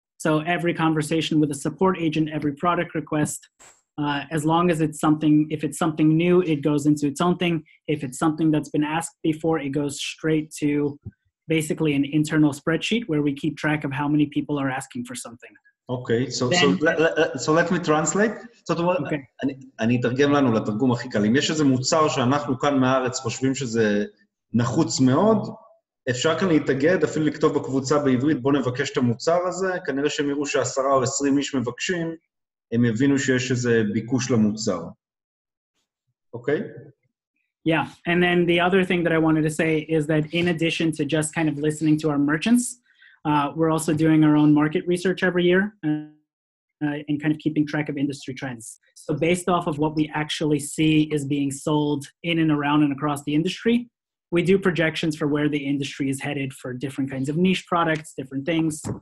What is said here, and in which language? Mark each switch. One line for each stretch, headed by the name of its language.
English: So every conversation with a support agent, every product request, as long as it's something, if it's something new, it goes into its own thing. If it's something that's been asked before, it goes straight to basically an internal spreadsheet where we keep track of how many people are asking for something. Okay, so let me translate.
Hebrew: זאת אומרת, אני אתרגם לנו לתרגום הכי קל. אם יש איזה מוצר שאנחנו כאן מהארץ חושבים שזה נחוץ מאוד, אפשר כאן להתאגד, אפילו לכתוב בקבוצה בעברית, בוא נבקש את המוצר הזה, כנראה שהם יראו ש10 או 20 איש מבקשים, הם יבינו שיש איזה ביקוש למוצר. אוקיי?
English: Yeah, and then the other thing that I wanted to say is that in addition to just kind of listening to our merchants, we're also doing our own market research every year and kind of keeping track of industry trends. So based off of what we actually see is being sold in and around and across the industry, we do projections for where the industry is headed for different kinds of niche products, different things.